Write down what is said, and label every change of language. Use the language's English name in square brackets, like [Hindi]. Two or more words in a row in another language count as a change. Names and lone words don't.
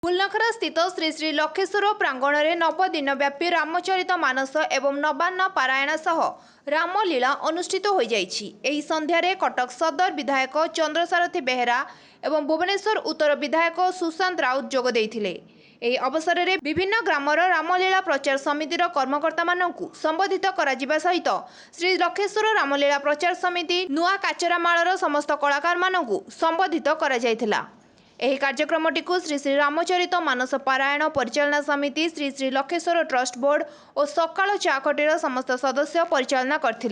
[Odia] ଫୁଲନଖରା ସ୍ଥିତ ଶ୍ରୀ ଶ୍ରୀ ଲକ୍ଷେଶ୍ୱର ପ୍ରାଙ୍ଗଣ ମେଁ ନବଦିନବ୍ୟାପୀ ରାମଚରିତ ମାନସ ଏବଂ ନବାନ୍ନ ପାରାୟଣ ସହ ରାମଲୀଳା ଅନୁଷ୍ଠିତ ହୋଇ ଯାଇଛି। ସନ୍ଧ୍ୟାରେ କଟକ ସଦର ବିଧାୟକ ଚନ୍ଦ୍ରସାରଥୀ ବେହେରା ଏବଂ ଭୁବନେଶ୍ୱର ଉତ୍ତର ବିଧାୟକ ସୁଶାନ୍ତ ରାଉତ ଯୋଗ ଦେଇଥିଲେ। ଏହି ଅବସରରେ ବିଭିନ୍ନ ଗ୍ରାମର ରାମଲୀଳା ପ୍ରଚାର ସମିତିର କର୍ମକର୍ତ୍ତାମାନଙ୍କୁ ସମ୍ବୋଧିତ କରାଯିବା ସହିତ ଶ୍ରୀ ଲକ୍ଷେଶ୍ୱର ରାମଲୀଳା ପ୍ରଚାର ସମିତି ନୂଆ କାଚରାମାଳର ସମସ୍ତ କଳାକାରମାନଙ୍କୁ ସମ୍ବୋଧିତ କରାଯାଇଥିଲା। ଏହି କାର୍ଯ୍ୟକ୍ରମଟିକୁ ଶ୍ରୀ ଶ୍ରୀ ରାମଚରିତ ମାନସ ପାରାୟଣ ପରିଚାଳନା ସମିତି ଶ୍ରୀ ଶ୍ରୀ ଲକ୍ଷେଶ୍ୱର ଟ୍ରଷ୍ଟ ବୋର୍ଡ ଓ ସକାଳ ଚାକଟିର ସମସ୍ତ ସଦସ୍ୟ ପରିଚାଳନା କରିଥିଲେ।